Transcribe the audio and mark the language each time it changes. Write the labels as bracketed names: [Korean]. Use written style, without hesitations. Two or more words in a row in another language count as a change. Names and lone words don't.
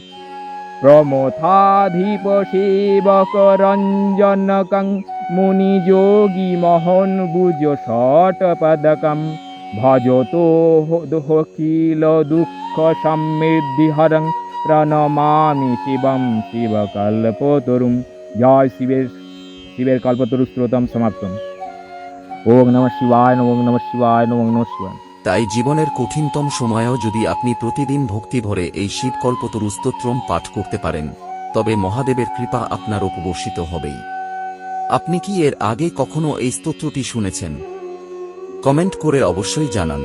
[Sanskrit] প্রমথাধিপ সেবকরঞ্জনকং মুনিযোগী মোহনভুজ ষটপদকং ভজতোখিল দুঃখ সমৃদ্ধিহরং প্রণমামি শিবং শিবকল্পতরুম। জয় শিবের কল্পতরু স্তোত্রম সমাপ্তম। ওম নমঃ শিবায়, ওম নমঃ শিবায়, ওম নমঃ শিবায়। [Bangla] তাই জীবনের কঠিনতম সময়েও যদি আপনি প্রতিদিন ভক্তি ভরে এই শিবকল্পতরু স্তোত্রম পাঠ করতে পারেন তবে মহাদেবের কৃপা আপনার উপর বর্ষিত হবেই। আপনি কি এর আগে কখনো এই স্তোত্রটি শুনেছেন? কমেন্ট করে অবশ্যই জানান।